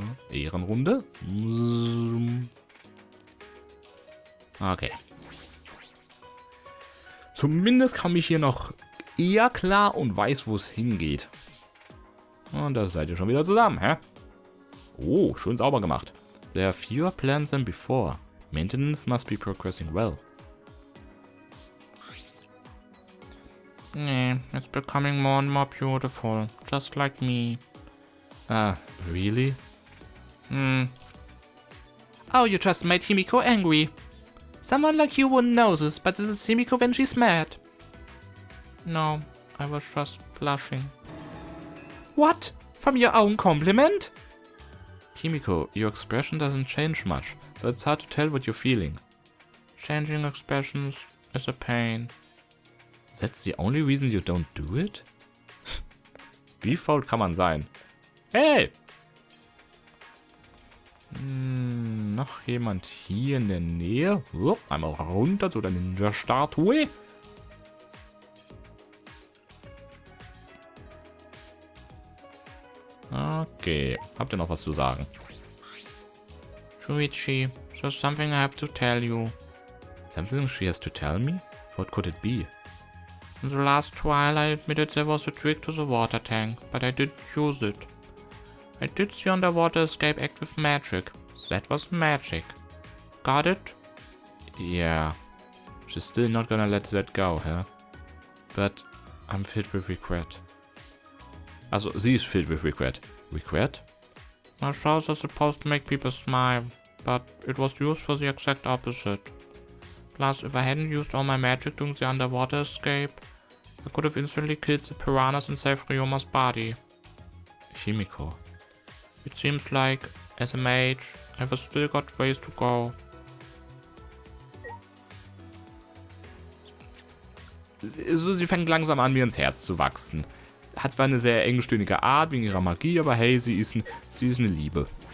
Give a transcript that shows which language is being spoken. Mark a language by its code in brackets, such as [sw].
[de] Ehrenrunde. Okay. Zumindest komme ich hier noch eher klar und weiß, wo es hingeht. Und da seid ihr schon wieder zusammen, hä? Oh, schön sauber gemacht. [en] There are fewer plans than before. Maintenance must be progressing well. Nee, it's becoming more and more beautiful. Just like me. Really? Oh, you just made Himiko angry. Someone like you wouldn't know this, but this is Himiko when she's mad. No, I was just blushing. What? From your own compliment? Himiko, your expression doesn't change much, so it's hard to tell what you're feeling. Changing expressions is a pain. That's the only reason you don't do it? [de] Wie faul kann man sein? Hey! Noch jemand hier in der Nähe? Einmal runter zu der Ninja-Statue. Okay, habt ihr noch was zu sagen? [en] Shuichi, there's something I have to tell you. Something she has to tell me? What could it be? In the last trial I admitted there was a trick to the water tank, but I didn't use it. I did the underwater escape act with magic. That was magic. Got it? Yeah. She's still not gonna let that go, huh? But I'm filled with regret. [de] Also, sie ist [en] filled with regret. Regret? My shows are supposed to make people smile, but it was used for the exact opposite. Plus, if I hadn't used all my magic during the underwater escape, I could have instantly killed the piranhas and saved Ryoma's body. Himiko. It seems like, as a mage, I've still got ways to go. [de] Also, sie fängt langsam an, mir ins Herz zu wachsen. Hat zwar eine sehr engstirnige Art wegen ihrer Magie, aber hey, sie ist eine Liebe.